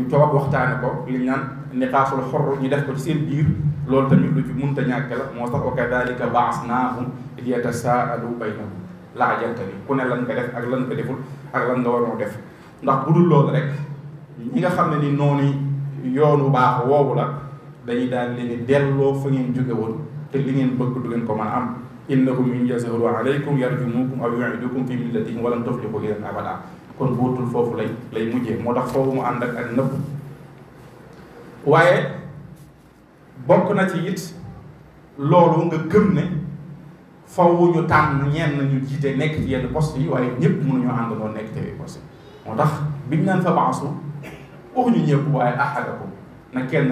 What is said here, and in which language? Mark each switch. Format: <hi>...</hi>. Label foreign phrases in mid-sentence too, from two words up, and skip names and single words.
<wo>toog waxtaane ko liñ naan niqaasul xorr ñu def ko ci seen biir loolu tamit lu ci munta ñàkk la moo tax</wo> <ar>وكذلك بعثناهم ليتساءلوا بينهم</ar> <wo>laajante ni ku ne lan nga def ak lan nga deful ak lan nga waroo def ndax bu dul loolu rek ñi nga xam ne ni noonu yoonu baax woowu la dañuy daal leen di delloo fa ngeen jóge woon te li ngeen bëgg du ngeen ko mën a am</wo> <ar>إنهم إن يظهروا عليكم يرجموكم أو يعيدوكم في ملتهم ولن تفلحوا إذا أبدا</ar> <wo>kon buutul foofu lay mujjee moo tax foofu mu ànd ak nëbb waaye bokk na ci it loolu nga gëm ne faw ñu tànn ñenn ñu jiite nekk ci yenn poste yi waaye ñëpp mënuñoo àndandoo nekk ci poste moo tax biñ naan fa baasu waxuñu ñëpp waaye ahadakum na kenn</wo>